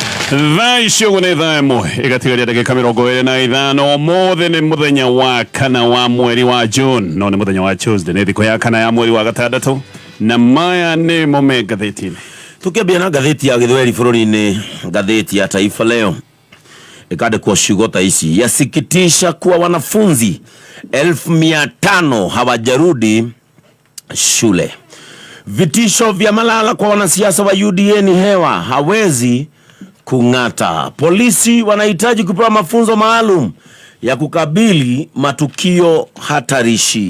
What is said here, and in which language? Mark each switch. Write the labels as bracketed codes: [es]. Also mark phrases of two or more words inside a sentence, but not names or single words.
[ki] Thaisho gune thamo igatigaria ndagika 25 mothe ni muthenya wa kana wa mweri wa June no ni muthenya wa Tuesday ni thiko ya kana ya mweri wa gatandatu na maya ni mome gatheti-ini tukiambia na gatheti ya Githweri bururi-ini gatheti ya Taifa Leo ikandikwo ciugo ta ici [sw] yasikitisha kuwa wanafunzi 1500 hawajarudi shule. Vitisho vya malala kwa wanasiasa wa UDA ni hewa hawezi kung'ata. Polisi wanahitaji kupewa mafunzo maalum ya kukabili matukio hatarishi.